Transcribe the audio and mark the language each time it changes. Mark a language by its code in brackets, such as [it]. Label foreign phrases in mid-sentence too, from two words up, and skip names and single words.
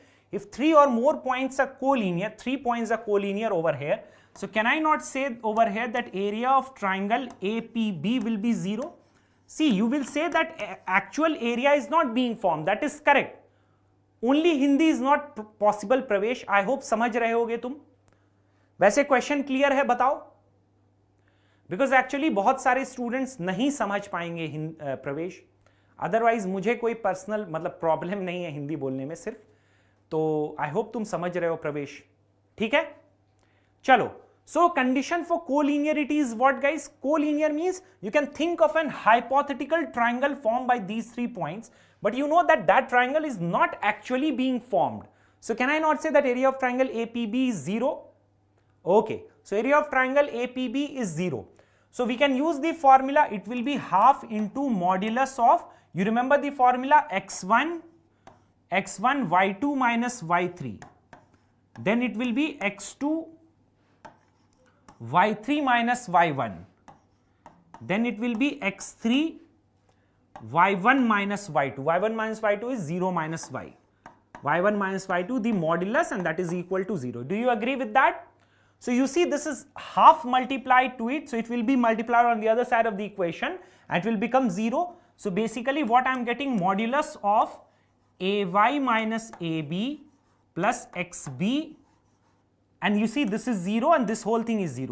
[en] If 3 or more points are collinear, 3 points are collinear over here. So can I not say over here that area of triangle APB will be 0? See, you will say that actual area is not being formed. That is correct. Only Hindi is not possible, Pravesh. I hope [hi] समझ रहे होगे तुम. वैसे [en] question clear [hi] है, बताओ. [en] because actually [hi] बहुत सारे स्टूडेंट्स नहीं समझ पाएंगे प्रवेश. अदरवाइज मुझे कोई पर्सनल मतलब प्रॉब्लम नहीं है हिंदी बोलने में सिर्फ. तो [en] I hope [hi] तुम समझ रहे हो प्रवेश. ठीक है, चलो. [en] So condition for collinearity is what guys? collinear means you can think of an hypothetical triangle form by these 3 points, but you know that that triangle is not actually being formed. So can I not say that area of triangle APB is 0? Okay, so area of triangle APB is 0. So we can use the formula. It will be half into modulus of, you remember the formula, x1 y2 minus y3. Then it will be x2 y3 minus y1. Then it will be x3 y1 minus y2. y1 minus y2 is 0 minus y. y1 minus y2, the modulus, and that is equal to 0. Do you agree with that? So you see, this is half multiplied to it, so it will be multiplied on the other side of the equation and it will become 0. So basically what I am getting, modulus of ay minus ab plus xb, and you see this is 0 and this whole thing is 0.